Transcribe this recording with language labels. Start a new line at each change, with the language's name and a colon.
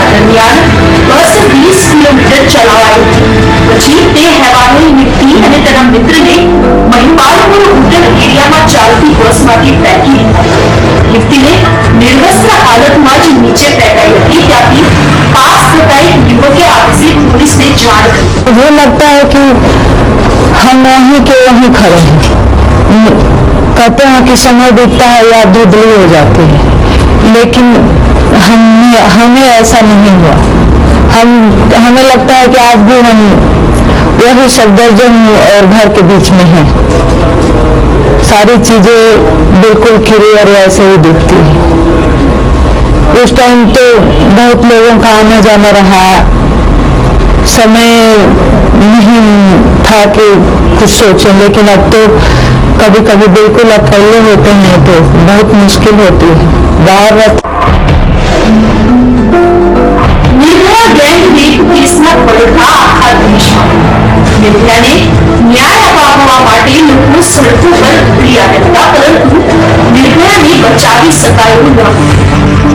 Gujarati: આ દરમિયાન બસ 20 કિલોમીટર ચલાવાઈ હતી। પછી તે હેવાનોની વ્યક્તિ અને તેના મિત્રને મહિપાલપુર હોટલ એરિયામાં ચાલતી બસમાંથી ફેંકી દીધા। યુવતીને નિર્વસ્ત્ર હાલતમાં જ નીચે ફેંકાઈ હતી। ત્યાંથી પાસ થતા એક યુવકે આપસી
Hindi: पुलिसने जान कर मुझे लगता है कि हम वहीं के वहीं खड़े हैं। कहते हैं कि समय बीतता है या धुंधली हो जाती है, लेकिन हमें ऐसा नहीं हुआ। हमें लगता है कि आज भी हम वही सफदरजंग और घर के बीच में हैं। सारी चीजें बिल्कुल क्लियर ऐसे ही दिखती है। उस टाइम तो बहुत लोगों का आना जाना रहा, समय नहीं था कि कुछ सोचें, लेकिन अब तो कभी कभी बिल्कुल अकेले होते हैं तो बहुत मुश्किल होती है। बाहर
Gujarati: निर्भया गैंग रेप केसના પડઘા આખા દેશમાં। નિર્ભયાને ન્યાય અપાવવા માટે લોકો સડકો પર ઉતરી આવ્યા હતા, પરંતુ નિર્ભયાને બચાવી શકાયું ન હતું।